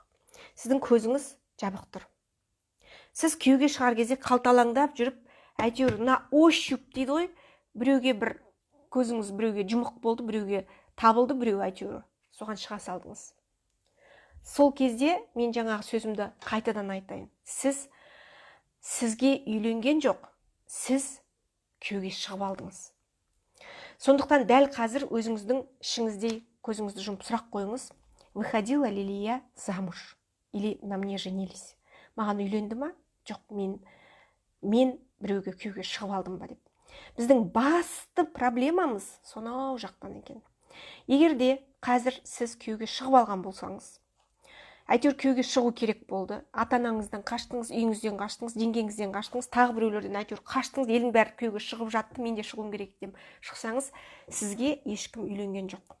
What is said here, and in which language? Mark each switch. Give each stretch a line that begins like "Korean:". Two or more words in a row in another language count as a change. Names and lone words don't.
Kazakh: Сіздің көзіңіз жабық тұр. Сіз күйеуге шығар кезде қалталаңдап жүріп, әйтеуір
Russian: на ощупь
Kazakh: дейді ғой, біреуге бір көзіңіз біреуге жұмық болды, біреуге табылды, біреу әйтеуір соған шыға салдыңыз. Сол кезде мен жаңағы сөзімді қайтадан айтайын. Сізге үйленген жоқ, сіз күйеуге шығып алдыңыз. Сондықтан дәл қазір өзіңіздің ішіңізде көзіңізді жұмып сұрақ қойыңыз.
Russian: Выходила ли я замуж? Или на мне женились?
Kazakh: Маған үйленді ма? Жоқ, мен біреуге күйеуге шығып алдым ба деп. Біздің басты проблемамыз сонау жақтан екен. Егерде қазір сіз күйеуге шығып алған болсаңыз, әйтеуір күйеуге шығу керек болды, ата-анаңыздан қаштыңыз, үйіңізден қаштыңыз, жеңгеңізден қаштыңыз, тағы біреулерден әйтеуір қаштыңыз, елдің бәрі күйеуге шығып жатты, мен де шығуым керек деп шықсаңыз, сізге ешкім үйленген жоқ.